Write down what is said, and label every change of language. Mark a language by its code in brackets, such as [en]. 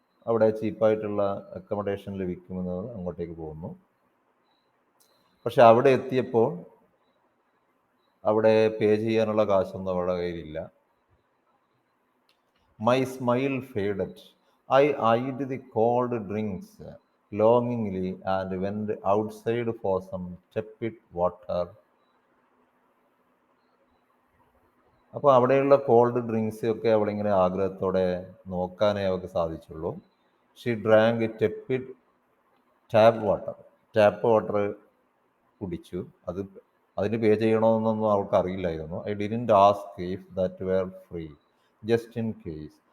[ml] അവിടെ ചീപ്പായിട്ടുള്ള അക്കോമഡേഷൻ ലഭിക്കുമെന്ന് അങ്ങോട്ടേക്ക് പോകുന്നു. പക്ഷെ അവിടെ എത്തിയപ്പോൾ അവിടെ പേ ചെയ്യാനുള്ള കാശൊന്നും അവളുടെ കയ്യിലില്ല. [en] My smile faded. I eyed the cold drinks longingly and went outside for some tepid water. [ml] അപ്പോൾ അവിടെയുള്ള കോൾഡ് ഡ്രിങ്ക്സ് ഒക്കെ അവളിങ്ങനെ ആഗ്രഹത്തോടെ നോക്കാനേ അവൾക്ക് സാധിച്ചുള്ളൂ. [en] she drank tepid tap water [ml] കുടിച്ചു. അതിന് പേ ചെയ്യണമെന്നൊന്നും അവൾക്ക് അറിയില്ലായിരുന്നു. [en] I didn't ask if that were free, just in case.